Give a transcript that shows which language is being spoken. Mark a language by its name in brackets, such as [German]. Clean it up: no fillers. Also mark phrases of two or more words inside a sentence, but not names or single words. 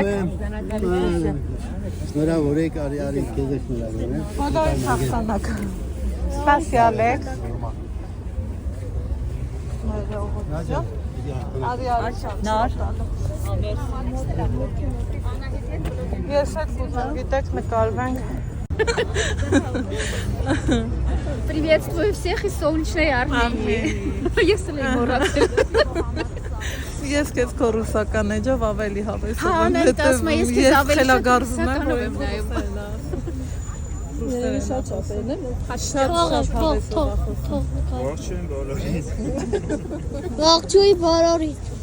[Armenian] Շնորհավոր եք, արի քեզ է շնորհավոր եմ։ Բոլորի հաղթանակ։ Սպասիալեք։ Նար։ Ես էլ կուզեմ, գիտեք նկարվենք։ [Russian] Приветствую всех из солнечной Армении. Если не մոռացել։ [Armenian] Ես քեզ քո ռուսական էջով ավելի հավես եմ։ Հա, անեն ասում ես քեզ ավելի խելագարվում եմ, ռուսականով եմ նայում։ Ռուսերեն շատ շատերն են։ Ողջույն բոլորին։ Ողջույն բոլորին։